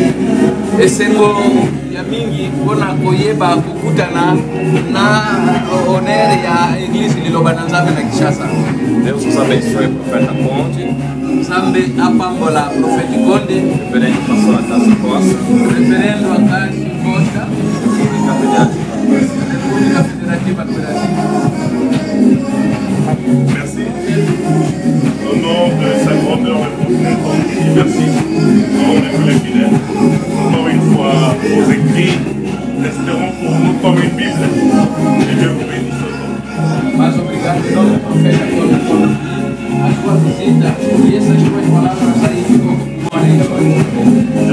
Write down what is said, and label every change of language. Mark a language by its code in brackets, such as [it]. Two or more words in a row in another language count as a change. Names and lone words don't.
[ln] Esengo ya mingi bona koyeba kukutana na onere ya igreja lilobana Nzambe na Kinshasa. [pt] Deus nos abençoe, profeta Conde. [ln] Nzambe apambola profeta Conde. [pt] Reverendo pastor Acácio Costa. Reverendo Acácio Costa. República Federativa do Brasil. [fr] Merci. Au nom de sa grandeur et profondeur, merci. Au nom de tous les fidèles. Encore une fois, aux équipes. resteront pour nous comme une Bible. Que Dieu vous bénisse. [pt] Mas obrigado, nome do profeta, pela sua visita. E essas tuas palavras aí ficam com uma orelha para